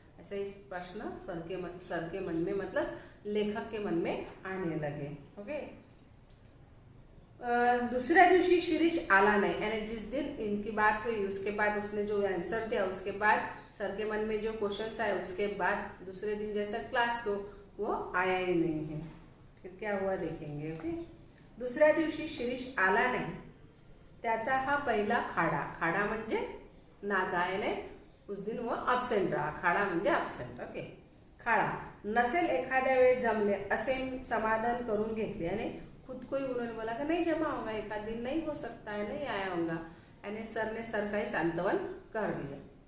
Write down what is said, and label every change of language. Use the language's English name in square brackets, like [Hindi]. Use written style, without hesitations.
[Hindi] ऐसे इस प्रश्न सर के मन में मतलब लेखक के मन में आने लगे। ओके। [Marathi] दूसरे दिवशी शिरीष आला नहीं, [Hindi] यानी जिस दिन इनकी बात हुई उसके बाद उसने जो आंसर दिया, उसके बाद सर के मन में जो क्वेश्चंस आए, उसके बाद दूसरे दिन जैसा क्लास को वो आया ही नहीं है। फिर क्या हुआ देखेंगे। ओके। [Marathi] दुसऱ्या दिवशी शिरीष आला नहीं, त्याचा हा पहिला खाडा म्हणजे नागा, [Hindi] यानी उस दिन वो अब्सेंट रहा, [Marathi] खाडा म्हणजे अब्सेंट। [English] Okay. [Marathi] खाडा नसेल एखाद्या वेळी जमले असे समाधान करून घेतले, [Hindi] यानी खुद को ही उन्होंने बोला कि नहीं जमा होगा, एक आध दिन नहीं हो सकता है, नहीं आया होगा, यानी सर ने सर काही सांत्वन कर दिया।